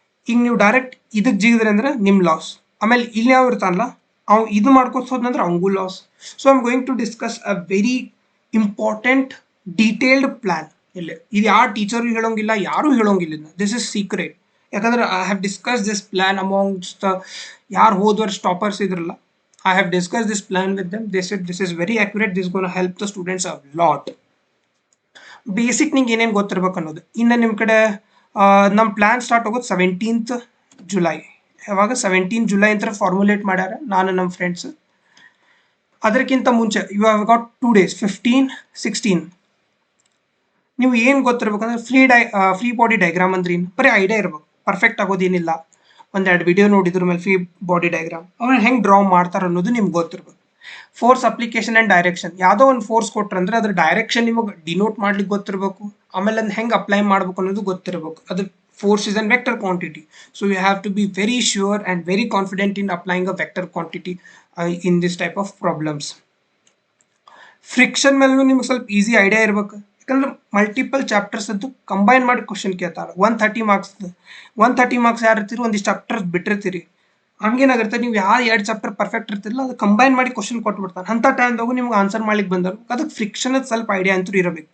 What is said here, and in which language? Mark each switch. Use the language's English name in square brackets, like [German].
[Kannada] ಈಗ ನೀವು ಡೈರೆಕ್ಟ್ ಇದಕ್ಕೆ ಜಿಗಿದ್ರಿ ಅಂದ್ರೆ ನಿಮ್ಮ ಲಾಸ್. ಆಮೇಲೆ ಇಲ್ಲಿ ಯಾವ ಇರ್ತಾನಲ್ಲ ಅವ್ ಇದು ಮಾಡ್ಕೋತ ಹೋದ್ನಂದ್ರೆ ಅವಂಗೂ loss. [English] So I am going to discuss a very important detailed plan. [Kannada] ಇಲ್ಲಿ ಇದು ಯಾವ ಟೀಚರು ಹೇಳೋಂಗಿಲ್ಲ, ಯಾರೂ ಹೇಳೋಂಗಿಲ್ಲ. [English] This is secret. ಯಾಕಂದ್ರೆ I have discuss this plan amongst the [Kannada] ಯಾರು ಹೋದ್ವರ್ಷ ಟಾಪರ್ಸ್ ಇದ್ರಲ್ಲ. [English] I have discussed this plan with them. They said this is very accurate. This is going to help the students a lot. [Kannada] Basic ನಿಂಗೆ ಏನೇನು ಗೊತ್ತಿರ್ಬೇಕು ಅನ್ನೋದು. ಇನ್ನು ನಿಮ್ಮ ಕಡೆ ನಮ್ಮ ಪ್ಲಾನ್ ಸ್ಟಾರ್ಟ್ ಆಗೋದು 17th July. ಯಾವಾಗ 17 ಜುಲೈ ಅಂತ ಫಾರ್ಮುಲೇಟ್ ಮಾಡ್ಯಾರ ನಾನು ನಮ್ಮ ಫ್ರೆಂಡ್ಸ್. ಅದಕ್ಕಿಂತ ಮುಂಚೆ [English] You have got 2 days 15, 16. [Kannada] ನೀವು ಏನು ಗೊತ್ತಿರ್ಬೇಕಂದ್ರೆ ಫ್ರೀ ಬಾಡಿ ಡಯಾಗ್ರಾಮ್ ಅಂದ್ರೆ ಏನು ಬರೀ ಐಡಿಯಾ ಇರ್ಬೇಕು, ಪರ್ಫೆಕ್ಟ್ ಆಗೋದೇನಿಲ್ಲ. ಒಂದೆರಡು ವಿಡಿಯೋ ನೋಡಿದ್ರ ಮೇಲೆ ಫ್ರೀ ಬಾಡಿ ಡಯಾಗ್ರಾಮ್ ಅವ್ರು ಹೆಂಗೆ ಡ್ರಾ ಮಾಡ್ತಾರೆ ಅನ್ನೋದು ನಿಮ್ಗೆ ಗೊತ್ತಿರ್ಬೇಕು. ಫೋರ್ಸ್ ಅಪ್ಲಿಕೇಶನ್ ಆ್ಯಂಡ್ ಡೈರೆಕ್ಷನ್, ಯಾವುದೋ ಒಂದು ಫೋರ್ಸ್ ಕೊಟ್ರಂದ್ರೆ ಅದ್ರ ಡೈರೆಕ್ಷನ್ ನಿಮಗೆ ಡಿನೋಟ್ ಮಾಡ್ಲಿಕ್ಕೆ ಗೊತ್ತಿರಬೇಕು, ಆಮೇಲೆ ಅದನ್ನ ಹೆಂಗೆ ಅಪ್ಲೈ ಮಾಡ್ಬೇಕು ಅನ್ನೋದು ಗೊತ್ತಿರಬೇಕು. [English] ಅದು force is a vector quantity, so you have to be very sure and very confident in applying a vector quantity in this type of problems. [Kannada] Friction ಮೇಲೂ ನಿಮ್ಗೆ ಸ್ವಲ್ಪ ಈಸಿ ಐಡಿಯಾ ಇರ್ಬೇಕು, ಯಾಕಂದ್ರೆ ಮಲ್ಟಿಪಲ್ ಚಾಪ್ಟರ್ಸ್ ಅದು ಕಂಬೈನ್ ಮಾಡಿ question ಕೇಳ್ತಾರೆ. 130 marks ಯಾರು ಇರ್ತೀರಿ ಒಂದಿಷ್ಟು ಚಾಪ್ಟರ್ಸ್ ಬಿಟ್ಟಿರ್ತೀರಿ, ಹಂಗೇನಾಗಿರುತ್ತೆ ನೀವು ಯಾರು 2 ಚಾಪ್ಟರ್ ಪರ್ಫೆಕ್ಟ್ ಇರ್ತಿಲ್ಲ ಅದು ಕಂಬೈನ್ ಮಾಡಿ ಕ್ವಶನ್ ಕೊಟ್ಬಿಡ್ತಾರೆ. ಅಂಥ ಟೈಮ್ದಾಗೂ ನಿಮ್ಗೆ ಆನ್ಸರ್ ಮಾಡ್ಲಿಕ್ಕೆ ಬಂದರು ಅದಕ್ಕೆ ಫ್ರಿಕ್ಷನ್ ಸ್ವಲ್ಪ ಐಡಿಯಾ ಅಂತೂ ಇರಬೇಕು.